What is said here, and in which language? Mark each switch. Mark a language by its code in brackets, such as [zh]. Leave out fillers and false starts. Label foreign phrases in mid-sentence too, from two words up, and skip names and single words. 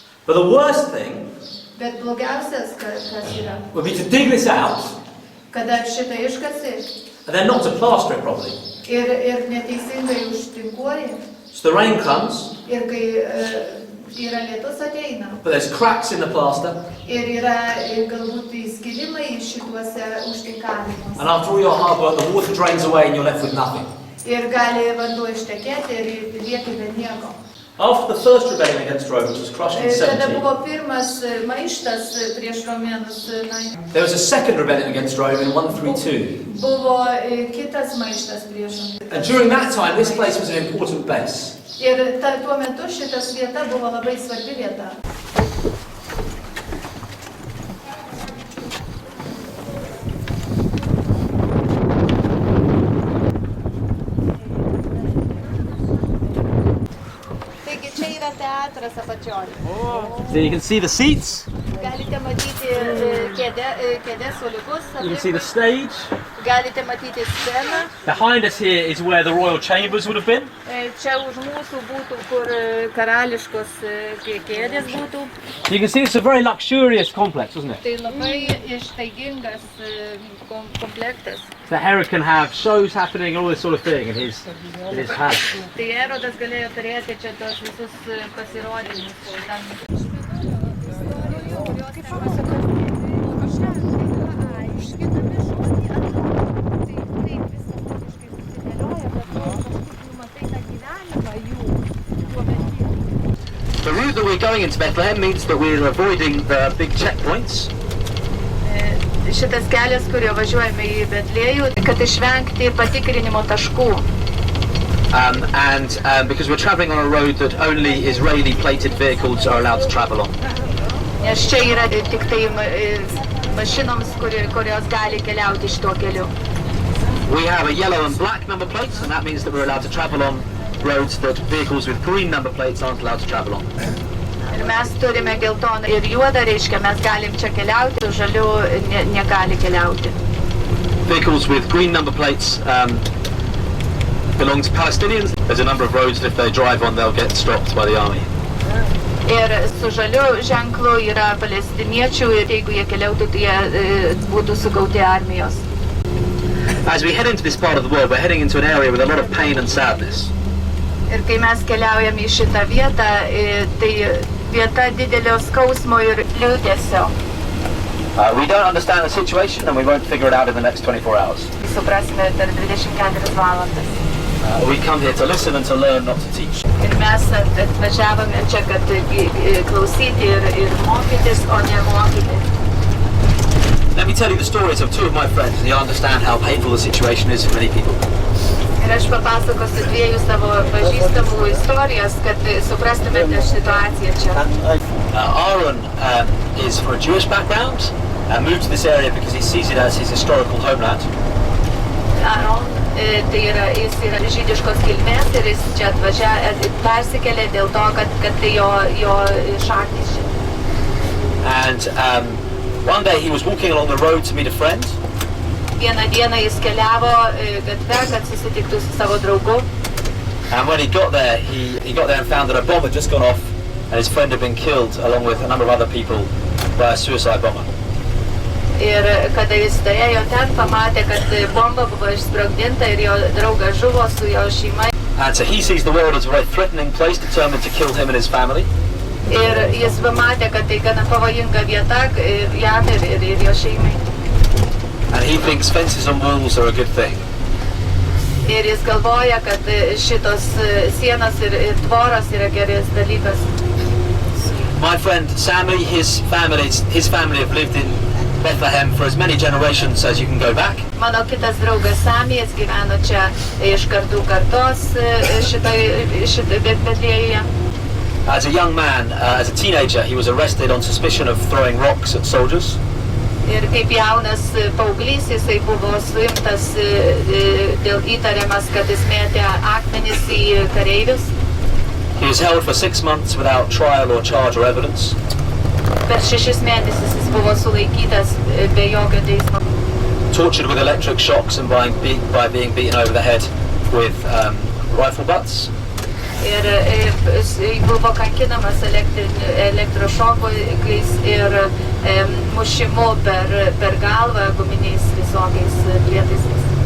[en] But the worst thing [lt] Bet blogiausias, kas yra, [en] would be to dig this out [lt] kada šitą iškasi [en] and then not to plaster it properly. [lt] ir neteisingai užtinkuoji. [en] So the rain comes, [lt] Ir kai yra lietus ateina. [en] but there's cracks in the plaster. [lt] Ir yra galbūt įskilimai šituose užtinkavimuose. [en] And after all your hard work, the water drains away and you're left with nothing. [lt] Ir gali vanduo ištekėti ir lieki be nieko. [en] After the first rebellion against Rome, which was crushed in [lt] Kada 70, buvo pirmas maištas prieš romėnus, [en] there was a second rebellion against Rome in 132. [lt] buvo kitas maištas prieš romėnus. [en] And during that time, this place was an important base. [lt] Ir tuo metu šitas vieta buvo labai svarbi vieta. Taigi čia yra teatras apačioj. [en] So you can see the seats, [lt] Galite matyti kėdės suoliukus, [en] you can see the stage. [lt] galite matyti sceną. [en] Behind us here is where the royal chambers would have been. [lt] Čia už mūsų būtų, kur karališkos kėdės būtų. [en] You can see it's a very luxurious complex, isn't it? [lt] Tai labai ištaigingas komplektas. [en] So Herod can have shows happening, all this sort of thing in his house. [lt] Tai Erodas galėjo turėti čia tos visus pasirodymus. [en] The route that we're going into Bethlehem means that we're avoiding the big checkpoints. [lt] Šitas kelias, kurio važiuojame į Betlėjų, kad išvengti patikrinimo taškų. [en] And because we're travelling on a road that only Israeli plated vehicles are allowed to travel on. [lt] Nes čia yra tik tai mašinoms, kurios gali keliauti šituo keliu. [en] We have a yellow and black number plates, and that means that we're allowed to travel on roads that vehicles with green number plates aren't allowed to travel on. [lt] Ir mes turime geltoną ir juodą, reiškia, mes galim čia keliauti, su žaliu negali keliauti. [en] Vehicles with green number plates belong to Palestinians. There's a number of roads that if they drive on, they'll get stopped by the army. [lt] Ir su žaliu ženklu yra palestiniečių ir jeigu jie keliautų, tai jie būtų sugauti armijos. [en] As we head into this part of the world, we're heading into an area with a lot of pain and sadness. [lt] Ir kai mes keliaujame į šitą vietą, tai vieta didelio skausmo ir liūdesio. [en] We don't understand the situation and we won't figure it out in the next 24 hours. [lt] Suprasime per 24 valandas. [en] We come here to listen and to learn, not to teach. [lt] Ir mes atvažiavome čia, kad klausyti ir mokytis, o ne mokyti. [en] Let me tell you the stories of 2 of my friends, and you'll understand how painful the situation is for many people. [lt] Ir aš papasakosiu 2 savo pažįstamų istorijas, kad suprastumėte situaciją čia. [en] Aaron is from a Jewish background and moved to this area because he sees it as his historical homeland. [lt] Aaron, tai yra, jis yra žydiškos kilmės ir jis čia persikėlė dėl to, kad tai jo šaknys čia. [en] And One day he was walking along the road to meet a friend. [lt] Vieną dieną jis keliavo gatve, kad susitiktų su savo draugu. [en] And when he got there and found that a bomb had just gone off and his friend had been killed along with a number of other people by a suicide bomber. [lt] Ir kada jis turėjo ten, pamatė, kad bomba buvo išsprogdinta ir jo draugas žuvo su jo šeima. [en] And so he sees the world as a very threatening place, determined to kill him and his family. [lt] Ir jis pamatė, kad tai gana pavojinga vieta jam ir jo šeimai. [en] And he thinks fences and walls are a good thing. [lt] Ir jis galvoja, kad šitos sienos ir tvoros yra geras dalykas. [en] My friend Sammy, his family have lived in Bethlehem for as many generations as you can go back. [lt] Mano kitas draugas Samijas gyveno čia iš kartų kartos šitoje Betlėjuje. [en] As a young man, as a teenager, he was arrested on suspicion of throwing rocks at soldiers. [lt] Ir kaip jaunas paauglys, jisai buvo suimtas dėl įtariamas, kad jis mėtė akmenis į kareivius. [en] He was held for 6 months without trial or charge or evidence. [lt] Per 6 mėnesius jis buvo sulaikytas be jokio teismo. [en] Tortured with electric shocks and by being beaten over the head with rifle butts. [lt] Ir buvo kankinamas elektrošokais ir mušimu per galvą guminiais visokiais prietaisais.